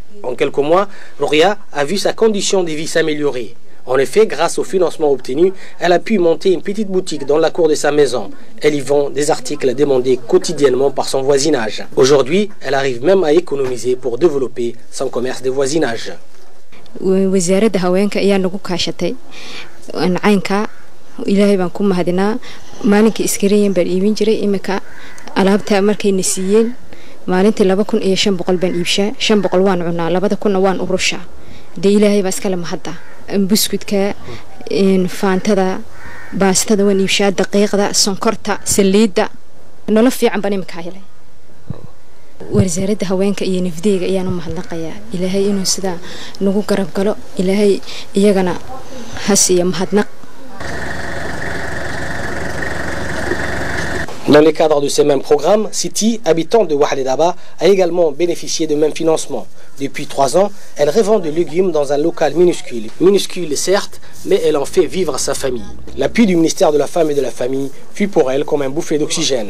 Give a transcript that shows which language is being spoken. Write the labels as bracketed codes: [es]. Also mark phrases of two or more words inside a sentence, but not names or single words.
[fr] En quelques mois, Lauria a vu sa condition de vie s'améliorer. En effet, grâce au financement obtenu, elle a pu monter une petite boutique dans la cour de sa maison. Elle y vend des articles demandés quotidiennement par son voisinage. Aujourd'hui, elle arrive même à économiser pour développer son commerce de voisinage. [so] wasaaradda haweenka ayaa nagu kaashatay caynka ilaahay baan ku mahadinaa maalinka iskariyan baan iibin jiray imika alaabta markay nasiiyeen maalintii 2500 baan iibshaa 500 waan cunaa 2000 waan urushaa de ilaahay baa iska la mahadda buskudka faantada baastada waan iibshaa daqiiqda sonkorta saliidda nolol fiican baan imika helay wasaaradda haweenka iyo nafdeega ayaan u mahadnaqayaa ilaahay inuu sida nagu garab galo ilaahay iyagana hasiya mahadnaq. [fr] Dans le cadre de ces mêmes programmes, Siti, habitant de Ouahledaba, a également bénéficié de même financement. Depuis 3 ans, elle revend des légumes dans un local minuscule. Minuscule certes, mais elle en fait vivre sa famille. L'appui du ministère de la Femme et de la Famille fut pour elle comme un bouffée d'oxygène.